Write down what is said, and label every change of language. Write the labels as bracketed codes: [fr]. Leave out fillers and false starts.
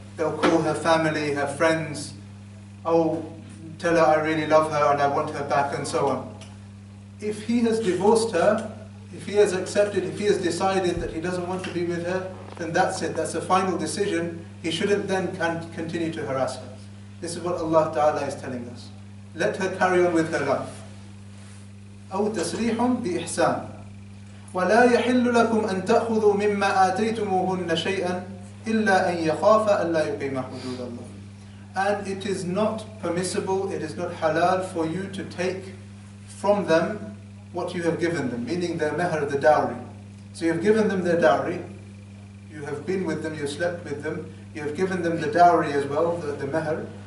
[en] They'll call her family, her friends. Oh, tell her I really love her and I want her back, and so on. If he has divorced her, if he has accepted, if he has decided that he doesn't want to be with her, then that's it. That's a final decision. He shouldn't then continue to harass her. This is what Allah Ta'ala is telling us. Let her carry on with her life. [ar] أو تسريح بإحسان ولا يحل لكم أن تأخذوا مما آتيتموهن شيئا إلا أن يخافا ألا يقيما حدود الله. [en] And it is not permissible, it is not halal for you to take from them what you have given them, meaning their meher, the dowry. So you have given them their dowry, you have been with them, you have slept with them, you have given them the dowry as well, the meher.